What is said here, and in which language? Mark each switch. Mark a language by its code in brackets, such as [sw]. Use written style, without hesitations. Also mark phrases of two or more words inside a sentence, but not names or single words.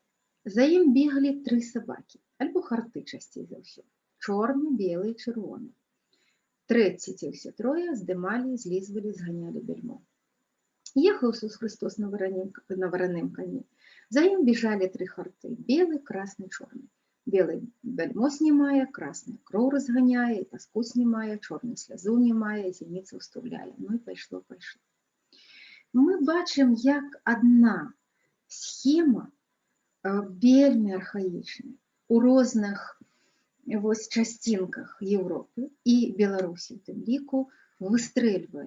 [be] За ім беглі 3 сабакі, альбо харты часцей за ўсё. Чорны, белы, чырвоны. Трэці ці ўсе трое здымалі, злізвалі, зганялі бельмо. Ехаў Ісус Христос на вараным коні. За ім [ru] бежали 3 харты: белый, красный, чорный. Белый бельмо снимая, красный [be] кроў разганяе, таску снимая, чорны слязу немае, зеніцу ўстаўляе. Ну і пайшло. Мы бачым, як адна схема вельмі архаічная у розных часцінках Европы і Беларусі, у тым ліку, выстрэльвае.